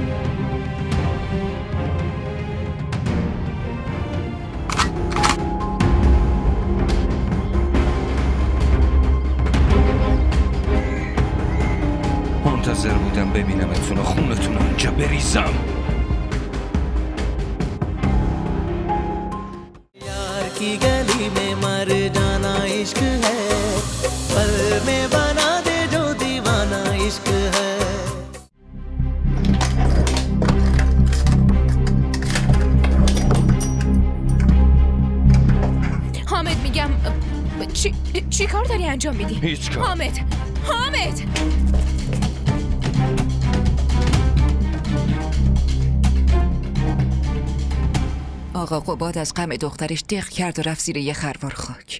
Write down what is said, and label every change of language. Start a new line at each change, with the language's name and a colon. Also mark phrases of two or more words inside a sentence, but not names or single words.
Persian: منتظر بودم ببینمتون و خونتون رو اینجا بریزم.
Hindi: यार की गली में मर जाना इश्क है पल में बना दे जो दीवाना इश्क है
Persian: حامد میگم چی کار داری انجام میدی؟ هیچ کار. حامد آقا قباد از غم دخترش دق کرد و رفت زیر یه خروار خاک.